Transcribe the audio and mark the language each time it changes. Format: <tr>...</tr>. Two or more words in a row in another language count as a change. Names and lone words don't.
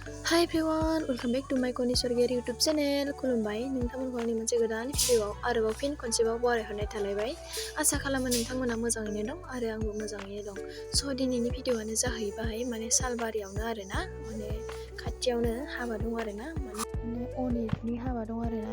<en>Hi everyone, welcome back to my Kani Swargiary YouTube channel.</en> <brx>खुलुमबाय नोंथांमोनखौ आंनि मोनसे गोदान भिडियोआव आरोबाव फिन खनसेबाव बरायहरनाय थालायबाय। आसा खालामो नोंथांमोना मोजाङैनो दं आरो आंबो मोजाङैनो दं। स' दिनैनि भिडियोआनो जाहैबाय माने सालबारियावनो आरोना माने खाथियावनो हाबा दं आरोना माने अनितनि हाबा दं आरोना।</brx>